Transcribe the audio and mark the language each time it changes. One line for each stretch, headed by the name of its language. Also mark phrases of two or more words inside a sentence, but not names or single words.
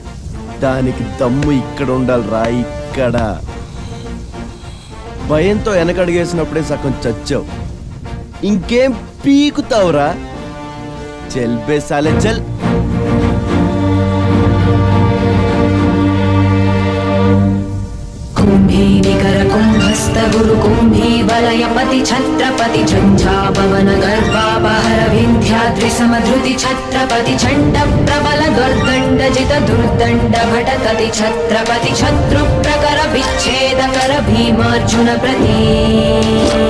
Telugu: దానికి దమ్ము ఇక్కడ ఉండాలిరా, ఇక్కడ. భయంతో వెనకడిగేసినప్పుడే సగం చచ్చావు, ఇంకేం పీకుతావురా?
Hindi: चल बे साले चल.
Braj: कुंभी निकर कुंभस्त गुरु कुंभी वलयपति छत्रपति झंझापवन गर्भापहर विंध्याद्रि समधृति छत्रपति चंड प्रबल दुर्दंड जित दुर्दंड भटकति छत्रपति शत्रु प्रकर विच्छेद कर भीमार्जुन प्रति